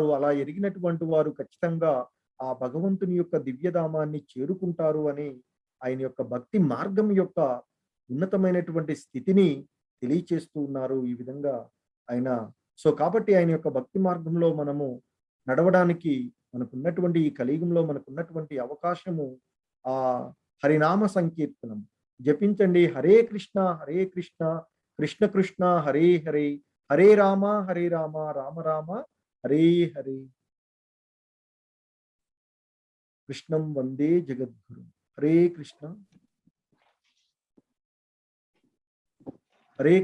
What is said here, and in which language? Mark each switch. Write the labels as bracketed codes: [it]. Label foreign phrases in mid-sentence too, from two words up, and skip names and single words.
[te] అలా ఎరిగినటువంటి వారు ఖచ్చితంగా ఆ భగవంతుని యొక్క దివ్యధామాన్ని చేరుకుంటారు అని ఆయన యొక్క భక్తి మార్గం యొక్క ఉన్నతమైనటువంటి స్థితిని తెలియచేస్తూ ఉన్నారు ఈ విధంగా ఆయన. సో కాబట్టి ఆయన యొక్క భక్తి మార్గంలో మనము నడవడానికి మనకున్నటువంటి ఈ కలియుగంలో మనకున్నటువంటి అవకాశము ఆ హరినామ సంకీర్తనం జపించండి. [sa] హరే కృష్ణ కృష్ణ కృష్ణ హరే హరే, హరే రామ రామ రామ హరే హరే. कृष्णं वंदे जगद्गुरुं। हरे कृष्णा हरे कृष्णा।